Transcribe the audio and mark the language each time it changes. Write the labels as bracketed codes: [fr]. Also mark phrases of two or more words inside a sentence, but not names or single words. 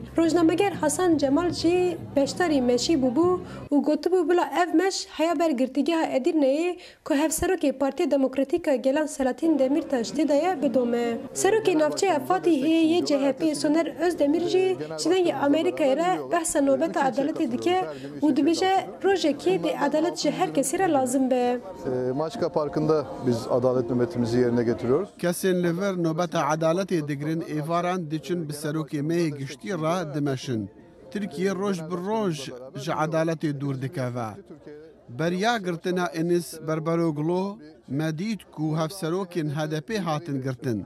[ku] Rojnameger Hasan Cemal jî beşdarî meşî bûbû û gotibû bila ev meş heya ber girtîgeha Edirneyê ku hevserokê Partiya Demokratîk a Gelan Selahattin Demirtaş tê de ye bidome. Serokê navçeya Fatihê yê CHP Soner Özdemir jî ji dengê Amerîkayê re behsa nobeta adaletê dike û dibêje rojekê dê adalet ji her kesî re lazim be. [tr] Maçka Parkı'nda biz adalet nöbetimizi yerine getiriyoruz. [ku] Kesên li vir nobeta adaletê digirin êvaran diçin bi serokê mehê giştî re dimeşin. Tirkiye roj bi roj ji adaletê dûr dikeve. Beriya girtina Enis Berberoglu me dît ku hevserokên HDP hatin girtin.